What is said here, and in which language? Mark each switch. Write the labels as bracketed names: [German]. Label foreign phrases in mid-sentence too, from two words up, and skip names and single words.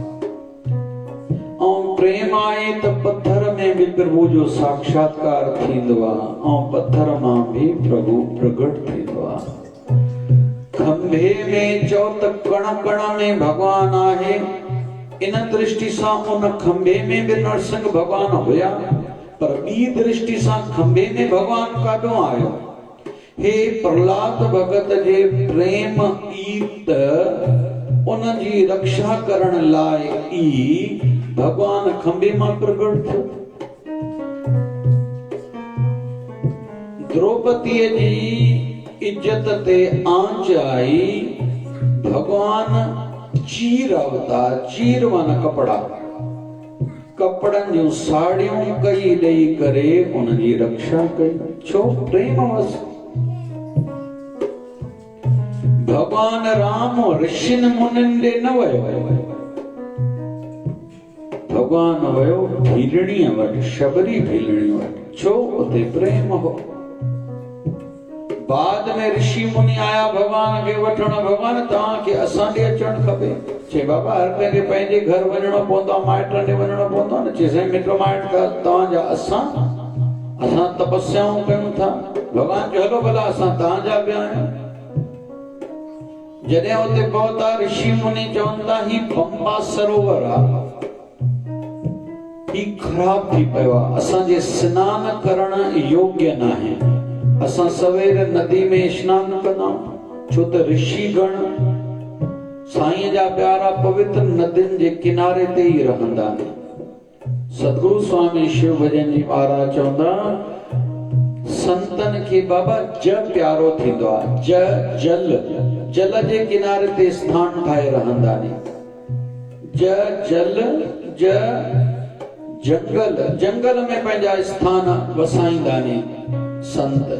[Sindhi] ऐं प्रेम आहे त पत्थर में बि प्रभु जो साक्षात्कार थींदो आहे ऐं पत्थर मां बि प्रभु प्रगट थींदो आहे। खंभे में चओ त कण कण में भॻवान आहे। इन दृष्टि सां उन खंभे में बि नरसिंह भॻवान हुया, पर ॿी दृष्टि सां खंभे में भॻवान काॾों आयो? हे प्रहलाद भगत जे प्रेम ईत उन जी रक्षा करण लाइ ई भगवान खंभे मां प्रगट थियो। द्रौपदीअ जी इज्जत ते आंच आई, भगवान चीर अवतार, चीर माना कपड़ा, कपड़न जूं साड़ियूं कई ॾेई करे उन जी रक्षा कई। छो? प्रेम वस। भगवान राम ऋषिन मुनिन ॾे न वयो, भगवान वयो भीलड़ीअ वटि, शबरी भीलड़ी वटि। छो? उते प्रेम हो। बाद में ऋषि मुनि आया भगवान खे वठण, भगवान तव्हांखे असां ॾे अचणु खपे। चए बाबा हर कंहिंखे पंहिंजे घर वञणो पवंदो आहे, माइटनि ॾे वञणो पवंदो आहे न। चए साईं मिट माइट तव्हांजा असां तपस्याऊं कयूं था। भगवान चयो हलो भला असां तव्हांजा बि आहियूं। जॾहिं उते पहुता ऋषि मुनि चवनि था ही पंपा सरोवर आहे, ही ख़राब थी पियो आहे, असांजे सनान करण योग्य न आहे। असां सवेर नदी में स्नान कंदा, छो त ऋषि गण साईं जा प्यारा पवित्र नदियुनि जे किनारे ते ई रहंदा आहिनि। सतगुरु स्वामी शिव भजन जी महाराज चवंदा संतन खे बाबा ज प्यारो थींदो आहे। जल जे किनारे ते स्थान ठाहे रहंदा आहिनि। जल जंगल में पंहिंजा स्थान वसाईंदा आहिनि संत।